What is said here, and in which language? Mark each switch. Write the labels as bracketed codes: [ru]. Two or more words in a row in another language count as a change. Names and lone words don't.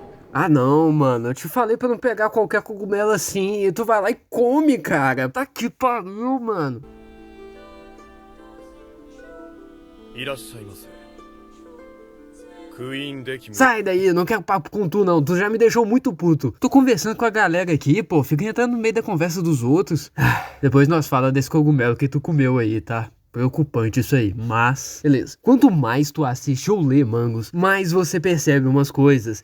[pt] Ah não, mano, eu te falei pra não pegar qualquer cogumelo assim, e tu vai lá e come, cara. Tá que pariu, mano. [ja] いらっしゃいませ。クイーンデキム。 [pt] Sai daí, não quero papo com tu não, tu já me deixou muito puto. Tô conversando com a galera aqui, pô, fica entrando no meio da conversa dos outros. Depois nós fala desse cogumelo que tu comeu aí, tá? Preocupante isso aí, mas... Beleza. Quanto mais tu assiste ou lê mangos, mais você percebe umas coisas.